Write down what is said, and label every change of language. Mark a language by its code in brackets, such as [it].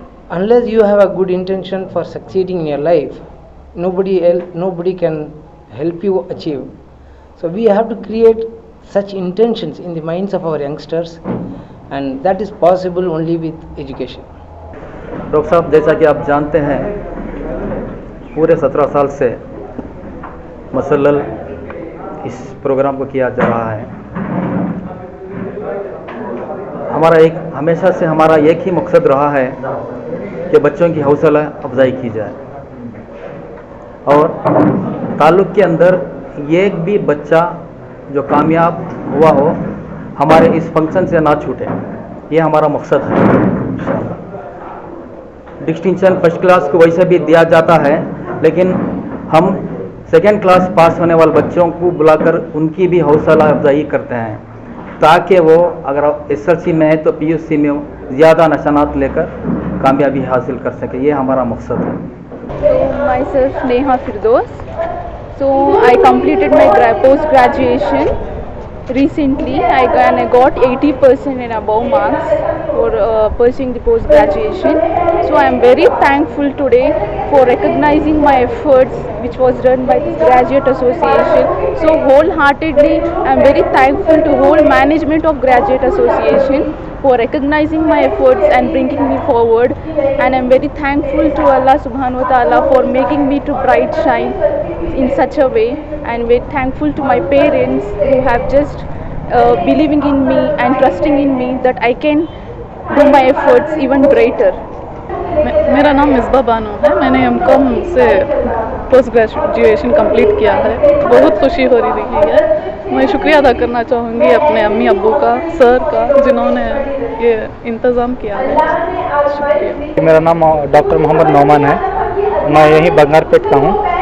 [en] Unless you have a good intention for succeeding in your life, nobody can help you achieve. So we have to create such intentions in the minds of our youngsters, and that is possible only with education. [hi] Doctor साहब, जैसा कि आप जानते हैं, पूरे 17 साल से मुसल्सल इस प्रोग्राम को किया जा रहा है। हमेशा से हमारा एक ही मकसद रहा है कि बच्चों की हौसला अफजाई की जाए और ताल्लुक़ के अंदर एक भी बच्चा जो कामयाब हुआ हो हमारे इस फंक्शन से ना छूटे, ये हमारा मकसद है। डिस्टिंक्शन फर्स्ट क्लास को वैसे भी दिया जाता है, लेकिन हम सेकेंड क्लास पास होने वाले बच्चों को बुलाकर उनकी भी हौसला अफजाई करते हैं ताकि वो अगर SSLC में है तो PUC में ज़्यादा निशानात लेकर कामयाबी हासिल कर सके, ये हमारा मकसद है। [en] So myself Neha Firdaus. So I completed my post graduation recently. I got 80% and above marks for pursuing the post graduation. So I am very thankful today for recognizing my efforts which was done by this graduate association. So wholeheartedly I am very thankful to whole management of graduate association for recognizing my efforts and bringing me forward, and I am very thankful to Allah subhanahu wa ta'ala for making me to bright shine in such a way, and very thankful to my parents who have just believing in me and trusting in me that I can do my efforts even greater. [hi] मेरा नाम मिसबा बानो है। मैंने M.Com से post graduation complete किया है। बहुत खुशी हो रही है। मैं शुक्रिया अदा करना चाहूँगी अपने अम्मी अब्बू का, सर का, जिन्होंने ये इंतज़ाम किया है। शुक्रिया। मेरा नाम डॉक्टर मोहम्मद नौमान है। मैं यहीं बंगारपेट का हूँ।